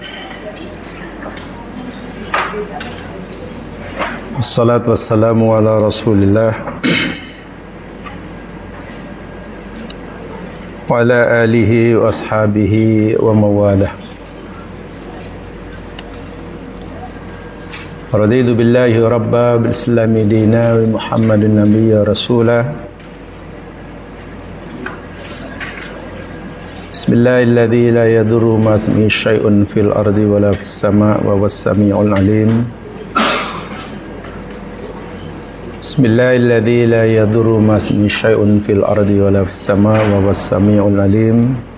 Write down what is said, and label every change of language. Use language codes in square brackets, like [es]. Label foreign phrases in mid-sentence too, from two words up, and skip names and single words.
[ar] والصلاة والسلام على رسول الله وعلى آله وأصحابه وموالاه. رضيت بالله ربا بالإسلام دينا ومحمد نبيا رسوله. بسم الله الذي لا يضر مع اسمه شيء في الأرض ولا في السماء وهو السميع العليم. بسم الله الذي لا يضر مع اسمه شيء في الأرض ولا في السماء وهو السميع العليم.